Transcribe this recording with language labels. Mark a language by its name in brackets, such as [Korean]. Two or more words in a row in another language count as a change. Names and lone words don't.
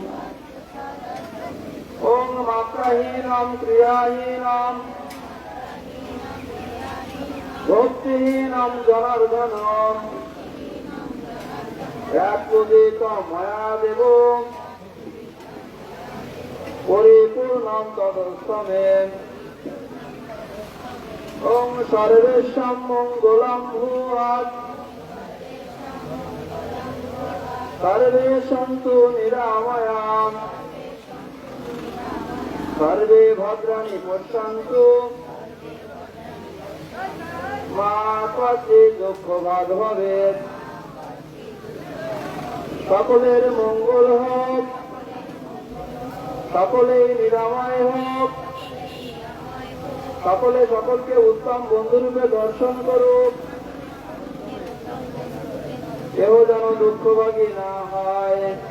[Sanskrit] ওম মাত্রাহীনম ক্রিয়াহীনম ভক্তিহীনম জনার্দনম একযোগিতম ময়া দেব পরিপূর্ণম তদস্তমে। ওম সর্বেষাং মঙ্গলং ভূয়াৎ সর্বে সন্তু নিরাময়াঃ সর্বে ভদ্রাণি পশ্যন্তু মা কচিৎ দুঃখভাগ্ ভবেৎ। [Bangla] সকলের মঙ্গল হোক, সকলেই নিরাময় হোক, সকলে সকলকে উত্তম বন্ধুরূপে দর্শন করুক, কেউ যেন দুঃখভাগী না হয়।